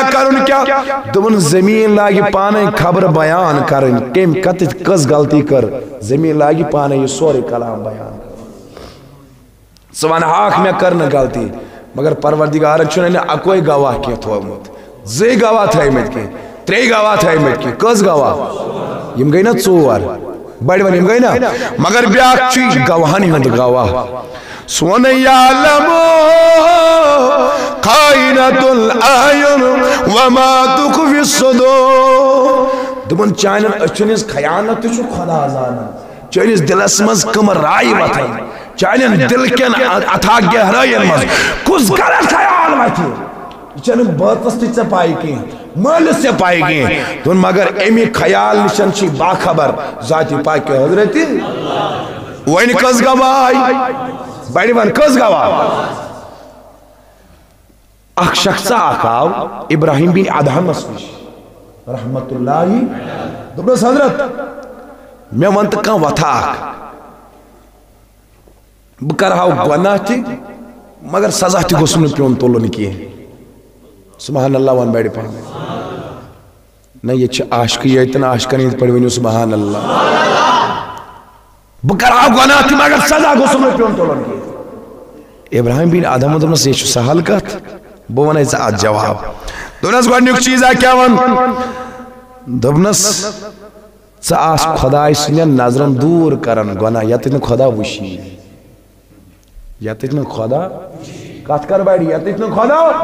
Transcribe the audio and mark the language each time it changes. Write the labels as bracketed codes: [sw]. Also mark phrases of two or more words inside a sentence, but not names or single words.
[ks] کرُن کیا دپن زمین لاگہِ پانے خبر بیان کرٕنۍ کٔمۍ کتٮ۪تھ کٔژ غلطی کٔر زمین لاگہِ پانے یہِ سورُے کلام بیان ژٕ ون ہاکھ مےٚ کٔر نہٕ غلطی مگر پروردگارن چھُنہٕ نہٕ اکوے گواہ کینٛہہ تھومُت زٕے گواہ تھٲیمٕتۍ کینٛہہ ترٛےٚ گواہ تھٲیمٕتۍ کینٛہہ کٔژ گواہ یِم گٔے نا ژور بڑِ ون یِم گٔے نا مگر بیاکھ چھُ گواہن ہُنٛد گواہ سون یعلم [ar] خائنۃ الاعین وما تخفی الصدور [ks] دپن چانٮ۪ن أچھن ہٕنٛز خیانت تہِ چھُ خۄدا زانان چٲنِس دِلس منٛز کٕم رایہِ وتھن چانٮ۪ن دل کٮ۪ن اتھا گہرٲین منٛز کُس غلط خیال وتھِ یہ چھنہٕ بٲژس تہِ ژےٚ پاے کینٛہہ مٲلِس ژےٚ پاے کینٛہہ دوٚپُن مگر اَمہِ خیال نِشن چھِ باخبر ذاتِ پاکِ حضرتِ وۄنۍ کٔژ گواہ آیہِ بڑِ ون کٔژ گواہ اکھ شخصا اکھ آو ابراہیم بن ادہمس نش رحمت اللہ دبنس حضرت میں ونت کان وتھا بہ کرہاو گناہ تہ مگر سزا تہ گوٚژھُم نہٕ پیوٚن تُلُن کینٛہہ [ar] سبحان اللہ [ks] ون بڑِ پہن نہ یہ چھ عاشقی یتن عاشقن ہند پڑھ ونیو [ar] سبحان اللہ [ks] بہ کرہاو گناہ تہ مگر سزا گوٚژھُم نہٕ پیوٚن تُلُن کینٛہہ ابراہیم بن آدم دوٚپنس یہ چھ سہل کتھ بہ ونے ژےٚ اتھ جواب دوٚپنس گۄڈنیُک چیٖزا کیاہ ون دوٚپنس ژٕ آس خۄداے سٕنٛدٮ۪ن نظرن دوٗر کران گۄناہ یتٮ۪تھ نہٕ خۄدا وٕچھی یتٮ۪تھ نہٕ خۄدا کتھ کر بڑِ یتٮ۪تھ نہٕ خۄدا